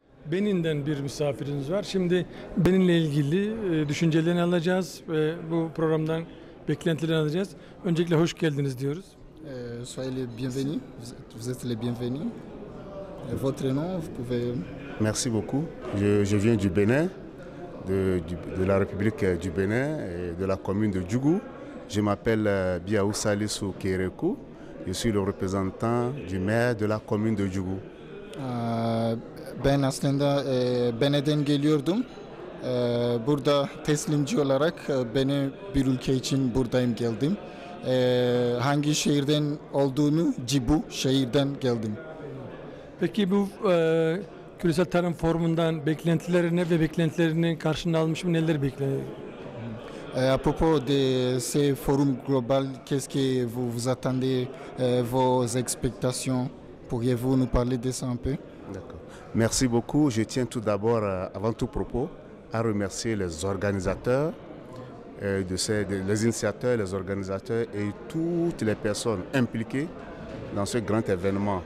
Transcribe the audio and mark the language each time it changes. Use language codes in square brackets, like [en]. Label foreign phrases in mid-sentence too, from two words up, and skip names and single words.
[tr] Benin'den bir misafiriniz var. Şimdi Benin'le ilgili düşüncelerini alacağız ve bu programdan beklentilerini alacağız. Öncelikle hoş geldiniz diyoruz. [fr] Soyez les bienvenus, vous êtes les bienvenus. Votre nom, vous pouvez... Merci beaucoup. Je viens du Bénin, de la République du Bénin et de la commune de Djougou. Je m'appelle Biaou Salissou Kérékou. Je suis le représentant du maire de la commune de Djougou. [tr] Ben aslında Bene'den geliyordum. Burada teslimci olarak beni bir ülke için buradayım geldim. Hangi şehirden olduğunu Cibu şehirden geldim. Peki bu küresel tarım forumundan beklentileri ne ve beklentilerinin karşılığını almış mı? Neler bekleniyor? [fr] À propos de ces forums global, qu'est-ce que vous attendez, vos expectations? Pourriez-vous nous parler de ça un peu? D'accord. Merci beaucoup. Je tiens tout d'abord, avant tout propos, à remercier les organisateurs, les initiateurs, les organisateurs et toutes les personnes impliquées dans ce grand événement.